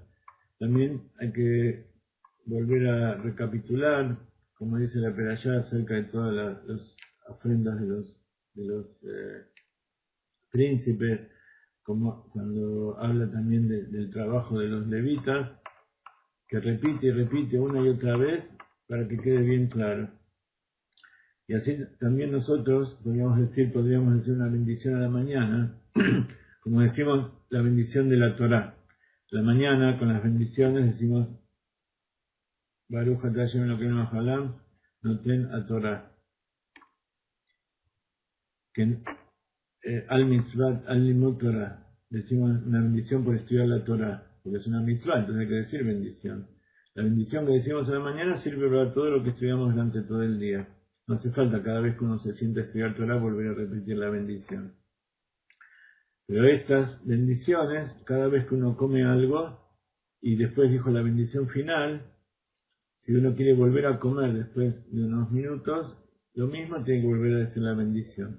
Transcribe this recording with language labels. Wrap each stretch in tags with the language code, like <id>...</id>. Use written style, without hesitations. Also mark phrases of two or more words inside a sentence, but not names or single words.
<es>También hay que volver a recapitular, como dice la Perashá, acerca de todas las ofrendas de los príncipes, como cuando habla también del trabajo de los levitas, que repite y repite una y otra vez para que quede bien claro. Y así también nosotros podríamos decir una bendición a la mañana, como decimos la bendición de la Torá. La mañana con las bendiciones decimos</es> <he>ברוך אתה השם אלוקינו העולם נותן התורה. על מצוות על לימוד תורה.</he> <es>Decimos una bendición por estudiar la Torah, porque es una mitzvah, entonces hay que decir bendición. La bendición que decimos a la mañana sirve para todo lo que estudiamos durante todo el día. No hace falta cada vez que uno se sienta a estudiar Torah volver a repetir la bendición. Pero estas bendiciones, cada vez que uno come algo y después dijo la bendición final, si uno quiere volver a comer después de unos minutos, lo mismo tiene que volver a decir la bendición.</es>